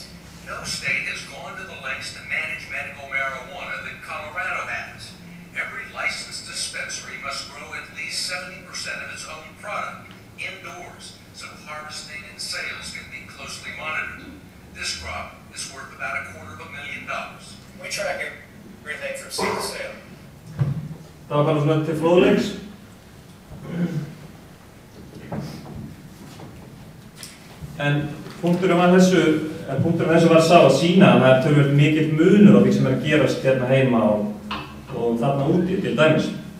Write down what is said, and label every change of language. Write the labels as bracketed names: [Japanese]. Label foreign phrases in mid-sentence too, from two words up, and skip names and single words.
[English] No state has gone to the lengths to manage medical marijuana that Colorado has. Every licensed dispensary must grow at least 70% of its own product indoors, so harvesting and sales can be closely monitored. This crop is worth about $250,000. We track everything from seed to sale. [Icelandic] Það var bara svona til fróðleiks. En punkturinn með þessu var sá að sýna að það er töluvert mikill munur á því sem að gerast hérna heima og þarna úti til dæmis.